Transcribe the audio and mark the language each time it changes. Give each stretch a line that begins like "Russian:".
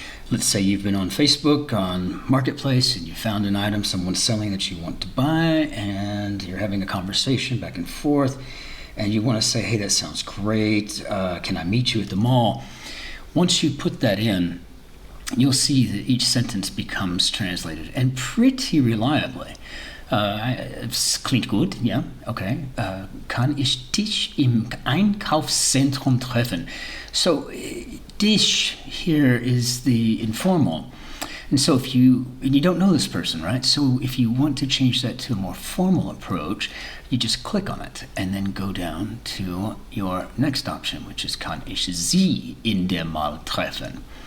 English: Let's say you've been on Facebook, on Marketplace, and you found an item someone's selling that you want to buy, and you're having a conversation back and forth, and you want to say, hey, that sounds great, can I meet you at the mall? Once you put that in, you'll see that each sentence becomes translated, and pretty reliably.
German: Es klingt gut,
English: yeah, okay.
German: Kann ich dich im Einkaufszentrum treffen?
English: So, dich here is the informal. And so if you don't know this person, right? So if you want to change that to a more formal approach, you just click on it and then go down to your next option, which is
German: kann ich Sie in der Mall treffen?